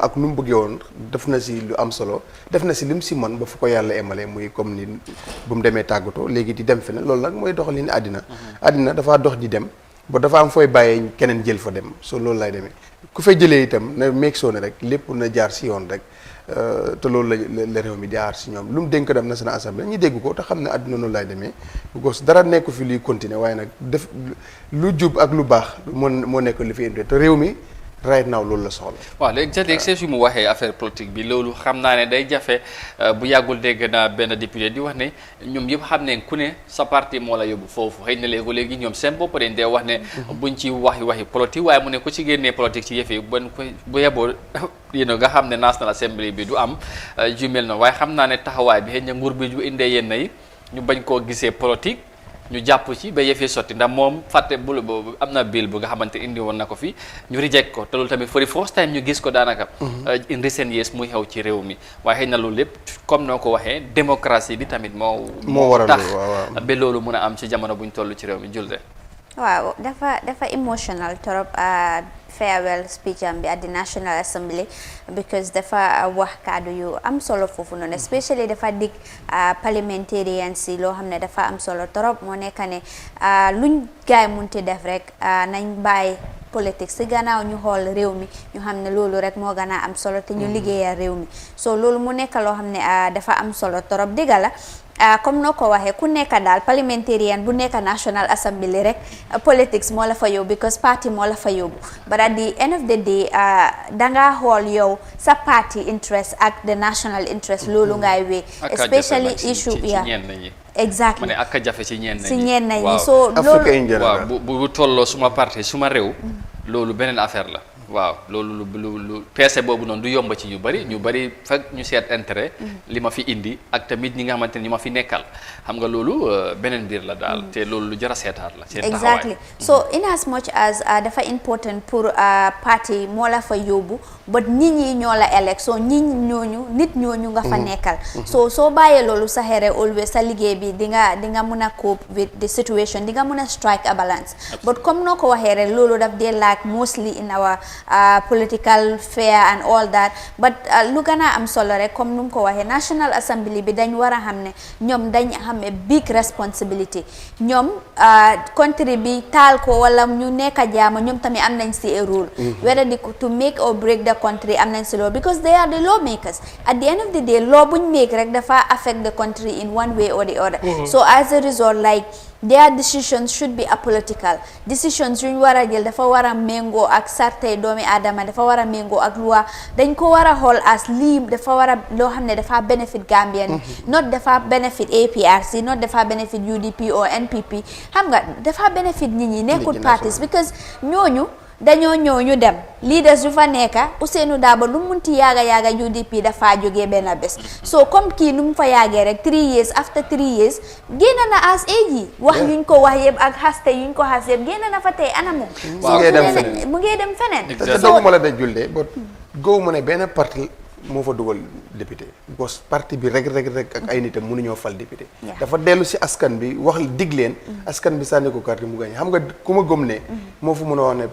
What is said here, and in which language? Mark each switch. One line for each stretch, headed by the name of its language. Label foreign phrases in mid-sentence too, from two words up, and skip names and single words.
Wolof: ak nu mu bëggee woon def na si lu am solo def na si lim si man ba fu ko yàlla emale muy comme ni bu mu demee tàggatoo léegi di dem feneen loolu nag mooy doxalin àddina àddina dafa dox di dem ba dafa am fooy bàyyee keneen jël fa dem so loolu lay demee ku fay jëlee itam na meeg soo ne rek lépp na jaar si yoon rek te loolu la réew mi jaar si ñoom lu mu dénk dem National Assembly ñi dégg ko te xam ne àdduna noonu lay demee because dara nekku fi luy continuer waaye nag def lu jub ak lu baax moo nekk li fi indi te réew mi
English: right now
Wolof: loolu la soxla. waaw léegi su mu waxee
French: affaire politique
Wolof: bi loolu xam naa ne day jafe bu yàggul dégg naa benn député di wax ne ñoom yëpp xam ne ku ne sa parti moo la yóbbu foofu xëy na léegi ñoom seen bopp dañ dee wax ne buñ ci waxi politique waaye mu ne ku ci génnee politique ci yëf yi bu yeboo nga xam ne National Assembly bi du am ju mel noonu waaye xam naa ne taxawaay bi xëy na nguur bi bu indee yenn yi ñu bañ koo gisee politique ñu jàpp ci ba yëfee sotti ndax moom fàtte bulu boobu am na bill bu nga xamante indi woon na ko fi ñu reject ko te loolu tamit
English: for the first time
Wolof: ñu gis ko daanaka
English: in recent years
Wolof: muy xew ci réew mi waaye xëy na loolu lépp comme noo ko waxee démocratie bi tamit moo waral tax ba loolu mun a am ci jamono buñ toll ci réew mi julde waaw dafa emotional trop
English: farewell speech
Wolof: am bi
English: at the National Assembly because
Wolof: dafa wax kaddu yu am solo foofu noonu especially dafa dig parliamentarians yi loo xam ne dafa am solo trop moo nekk ne luñ gaay munti def rek nañ bàyyi politique si gannaaw ñu xool réew mi ñu xam ne loolu rek moo gën a am solo te ñu liggéeyal réew mi so loolu mu nekk loo xam ne dafa am solo trop digga la comme noo ko waxee ku nekk daal parliamentarian bu nekk National Assembly rek politics moo la fa yóbbu
English: because party
Wolof: moo la fa yóbbu
English: but at the end of the day
Wolof: danga xool yow sa
English: party interest
Wolof: ak
English: the national interest
Wolof: loolu ngay wee
English: especially issue exactly
Wolof: ma ne ak jafe ci ñenn ñi so loolu waaw bu tolloo suma parti suma réew loolu beneen affaire la waaw loolu lu peese boobu noonu du yomb ci ñu bari fekk ñu seet intérêt li ma fi indi ak tamit ñi nga xamante ne ñi ma fi nekkal xam nga loolu beneen biir la daal te loolu lu jar a seetaat la seen taxawaay
English: exactly so in as much as
Wolof: dafa
French: important pour
Wolof: parti moo la fa yóbbu but nit ñi ñoo la
English: elect so
Wolof: nit ñooñu nga fa nekkal so soo bàyyee loolu sa xere always sa liggéey bi di nga mun a
English: cope with the situation
Wolof: di nga mun a
English: strike a balance
Wolof: but comme noo ko waxee rek loolu daf dee
English: lack mostly in our political fair and all that but
Wolof: lu gën a am solo rek comme nu mu ko waxee National Assembly bi dañ war a xam ne ñoom dañ xam
English: a big responsibility
Wolof: ñoom country bi taal ko wala ñu nekk a jaama ñoom tamit am nañ si
English: a role whether to make or break the country
Wolof: am nañ si loolu
English: because they are the lawmakers at the end of the day law buñ make
Wolof: rek dafa
English: affect the country in one way or the other so as a result like their decisions should be apolitical decisions
Wolof: yuñ war a jël dafa war a méngoo ak sartey doomi aadama dafa war a méngoo ak loi dañ ko war a xool as lii dafa war a loo xam ne dafa
English: benefit Gambian not
Wolof: dafa
English: benefit APRC not
Wolof: dafa
English: benefit UDP or NPP
Wolof: xam nga dafa benefit nit ñi nekkul
English: parties because
Wolof: ñooñu dañoo ñëw ñu dem leaders yu fa nekka Ousseynou Daba lu munti yaaga UDP dafa jógee benn bés so comme kii nu mu fa yaagee rek
English: 3 years after 3 years
Wolof: génn na as AG wax yuñ ko wax yëpp ak xaste yuñ ko xas yëpp génn na fa tey anamu mu ngee dem feneen te dooguma la da julde ba góob mu ne benn parti moo fa dugal député because parti bi rek ak ay nitam mënuñoo fal député dafa dellu si askan bi wax dig leen askan bi sànni ko carte mu gañ xam nga ku ma gëm ne moo fa mën a wax ne